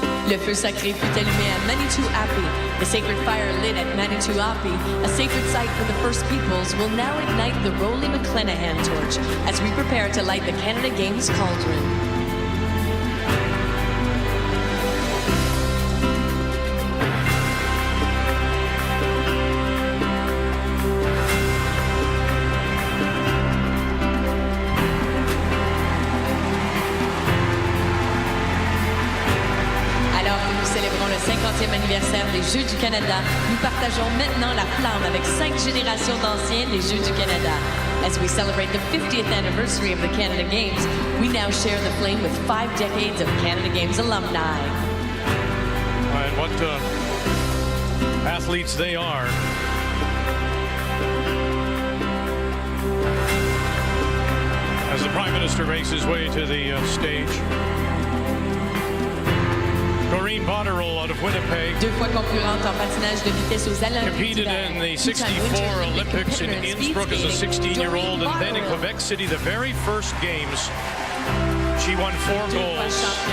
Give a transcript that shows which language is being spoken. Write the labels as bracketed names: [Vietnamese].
[French] Le feu sacré fut allumé à Manitou Api. [English] The sacred fire lit at Manitou Api, a sacred site for the First Peoples, will now ignite the Rolly McClenahan torch as we prepare to light the Canada Games cauldron. [French] Célébrons le 50e anniversaire des Jeux du Canada. Nous partageons maintenant la flamme avec 5 générations d'anciens des Jeux du Canada. [English] As we celebrate the 50th anniversary of the Canada Games, we now share the flame with 5 decades of Canada Games alumni. And what athletes they are. As the Prime Minister makes his way to the stage. Out of Winnipeg. [French] 2 fois concurrente en patinage de vitesse aux Olympiques. [English] Competed in the 64 Olympics in Innsbruck as a 16-year-old, and then in Quebec City, the very first games, she won 4 goals.